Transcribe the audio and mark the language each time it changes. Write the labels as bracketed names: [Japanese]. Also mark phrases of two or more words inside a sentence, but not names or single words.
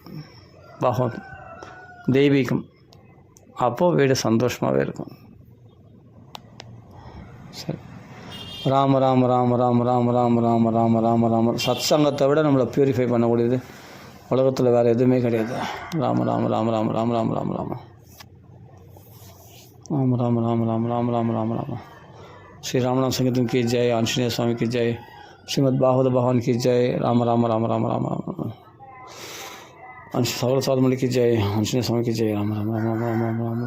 [Tamil] பாகவதம் தெய்வீகம், அப்போது வீடு சந்தோஷமாகவே இருக்கும். சரி, ராம ராம ராம ராம ராம ராம ராம ராம ராம ராம. சத் சங்கத்தை விட நம்மளை ப்யூரிஃபை பண்ணக்கூடியது உலகத்தில் வேறு எதுவுமே கிடையாது. ராம ராம ராம ராம ராம ராம ராம ராம ராம ராம ராம ராம ராம ராம ராம ராம. [Hindi] श्री रामनाम संकीर्तन की जय, आंजनेय स्वामी की जय, श्रीमद् भागवत भगवान की जय, राम राम राम राम राम राम, सकल साधुमणि की जय, आंजनेय स्वामी की जय, राम राम राम राम राम राम।